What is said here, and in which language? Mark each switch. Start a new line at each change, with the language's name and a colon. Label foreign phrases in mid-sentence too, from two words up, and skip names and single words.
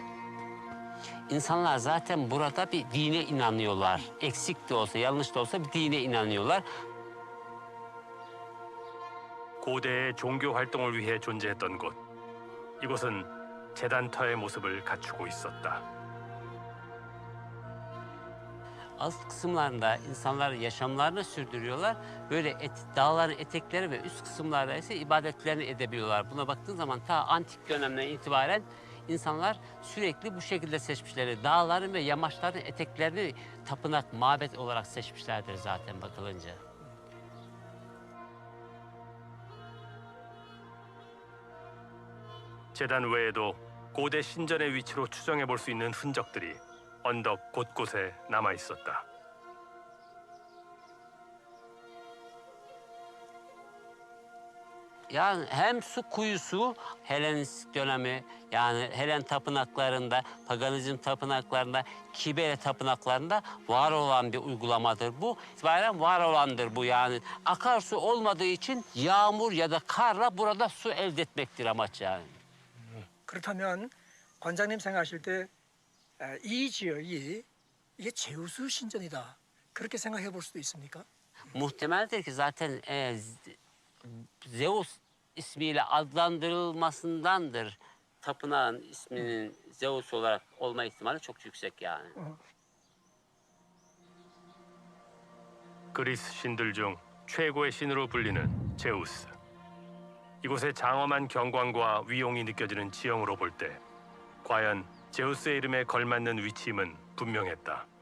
Turkish: İnsanlar zaten burada bir dine inanıyorlar. Eksik de olsa, yanlış da olsa bir dine inanıyorlar.
Korean: 고대의 종교 활동을 위해 존재했던 곳. 이곳은 제단터의 모습을 갖추고 있었다.
Turkish: Alt kısımlarında insanlar yaşamlarını sürdürüyorlar. Böyle dağların etekleri ve üst kısımlarda ise ibadetlerini edebiliyorlar. Buna baktığın zaman ta antik dönemden itibaren insanlar sürekli bu şekilde seçmişler. Dağların ve yamaçların eteklerini tapınak, mabet olarak seçmişlerdir zaten bakılınca.
Korean: 제단 외에도 고대 신전의 위치로 추정해 볼 수 있는 흔적들이 언덕 곳곳에 남아 있었다.
Turkish: Yani hem su kuyusu Helenistik dönemi yani Helen tapınaklarında, paganizm tapınaklarında, Kibele tapınaklarında var olan bir uygulamadır bu. İtibaren var olandır bu yani. Akarsu olmadığı için yağmur ya da karla burada su elde etmektir amaç yani.
Korean: 그렇다면 관장님 생각하실 때 이 지역이 이게 제우스 신전이다. 그렇게 생각해 볼 수도 있습니까?
Turkish: Muhtemeldir ki zaten Zeus ismiyle adlandırılmasındandır. Tapınağın isminin Zeus olarak olma ihtimali çok yüksek yani.
Korean: 그리스 신들 중 최고의 신으로 불리는 제우스. 이곳의 장엄한 경관과 위용이 느껴지는 지형으로 볼 때 과연 제우스의 이름에 걸맞는 위치임은 분명했다.